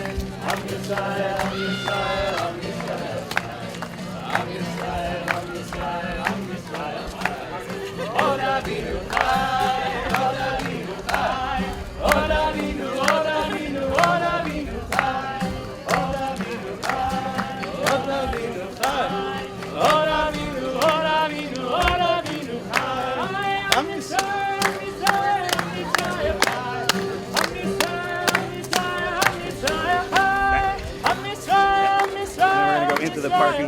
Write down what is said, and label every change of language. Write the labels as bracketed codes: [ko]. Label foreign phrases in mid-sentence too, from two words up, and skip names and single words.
[he] עם ישראל, עם ישראל, עם ישראל, חי. עם ישראל, עם ישראל, עם ישראל, חי. עוד אבינו חי, עוד אבינו חי, עוד אבינו, עוד אבינו, עוד אבינו חי, עוד אבינו חי, עוד אבינו חי, עוד אבינו, עוד אבינו, עוד אבינו חי. עם ישראל. [en] Into the parking